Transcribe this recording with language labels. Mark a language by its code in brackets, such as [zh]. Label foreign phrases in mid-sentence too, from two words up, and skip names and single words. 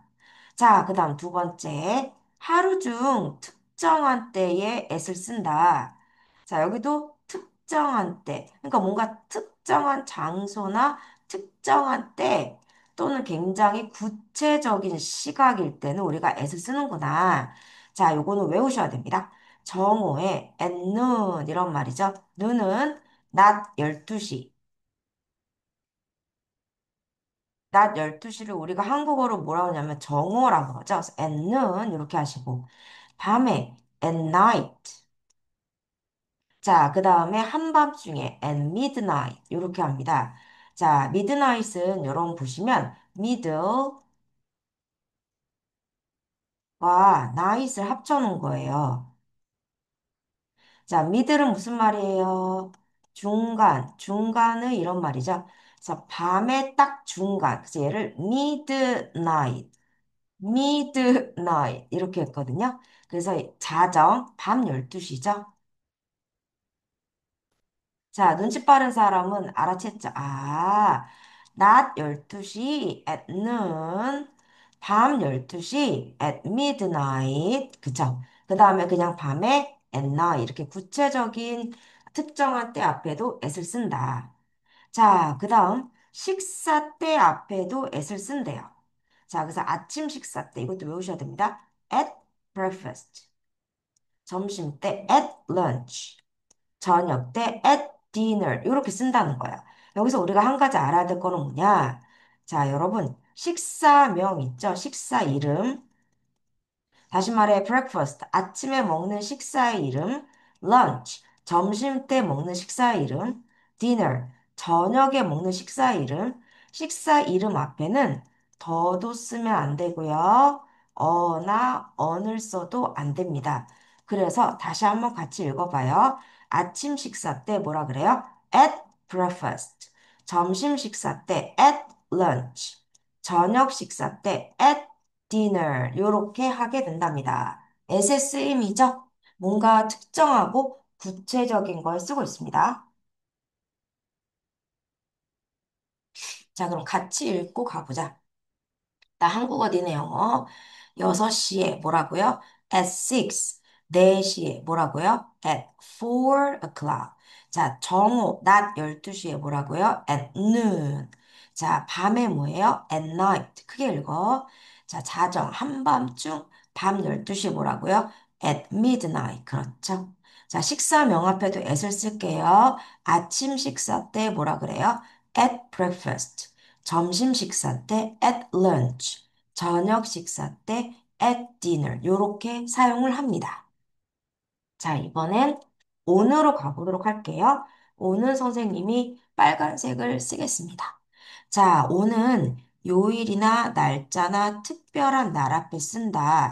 [ko] 자, 그 다음 두 번째, 하루 중 특정한 때에 at을 쓴다. 자, 여기도 특정한 때, 그러니까 뭔가 특정한 장소나 특정한 때 또는 굉장히 구체적인 시각일 때는 우리가 at을 쓰는구나. 자, 요거는 외우셔야 됩니다. 정오에 [en] at noon [ko] 이런 말이죠. noon은 낮 12시. 낮 12시를 우리가 한국어로 뭐라고 하냐면 정오라고 하죠. 그래서 [en] at noon [ko] 이렇게 하시고 밤에 [en] at night. [ko] 자, 그 다음에 한밤중에 [en] at midnight [ko] 이렇게 합니다. 자, midnight은 여러분 보시면 middle와 night을 합쳐놓은 거예요. 자, 미들은 무슨 말이에요? 중간, 중간의 이런 말이죠. 그래서 밤의 딱 중간. 그래서 얘를 midnight, midnight 이렇게 했거든요. 그래서 자정, 밤 12시죠. 자, 눈치 빠른 사람은 알아챘죠. 낮 12시 [en] at noon, [ko] 밤 12시 [en] at midnight. [ko] 그쵸? 그 다음에 그냥 밤에 [en] at night. [ko] 이렇게 구체적인 특정한 때 앞에도 at을 쓴다. 자, 그 다음 식사 때 앞에도 at을 쓴대요. 자, 그래서 아침 식사 때 이것도 외우셔야 됩니다. [en] at breakfast. [ko] 점심 때 [en] at lunch. [ko] 저녁 때 [en] at dinner. [ko] 이렇게 쓴다는 거야. 여기서 우리가 한 가지 알아야 될 거는 뭐냐? 자, 여러분, 식사명 있죠? 식사 이름. 다시 말해, breakfast, 아침에 먹는 식사의 이름, lunch, 점심 때 먹는 식사의 이름, dinner, 저녁에 먹는 식사의 이름, 식사 이름 앞에는 더도 쓰면 안 되고요. 어나 언을 써도 안 됩니다. 그래서 다시 한번 같이 읽어봐요. 아침 식사 때 뭐라 그래요? [en] at breakfast. [ko] 점심 식사 때 [en] at lunch. [ko] 저녁 식사 때 [en] at dinner [ko] 요렇게 하게 된답니다. SSM이죠? 뭔가 특정하고 구체적인 걸 쓰고 있습니다. 자, 그럼 같이 읽고 가보자. 나 한국어 니네 영어 6시에 뭐라고요? [en] at 6. [ko] 4시에 뭐라고요? [en] at 4 o'clock. [ko] 자, 정오 낮 12시에 뭐라고요? [en] at noon. [ko] 자, 밤에 뭐예요? [en] at night. [ko] 크게 읽어. 자, 자정 한밤중 밤 12시에 뭐라고요? [en] at midnight. [ko] 그렇죠? 자, 식사 명앞에도 at을 쓸게요. 아침 식사 때 뭐라 그래요? [en] at breakfast. [ko] 점심 식사 때 [en] at lunch, [ko] 저녁 식사 때 [en] at dinner [ko] 요렇게 사용을 합니다. 자, 이번엔 on으로 가보도록 할게요. on은 선생님이 빨간색을 쓰겠습니다. 자, on은 요일이나 날짜나 특별한 날 앞에 쓴다.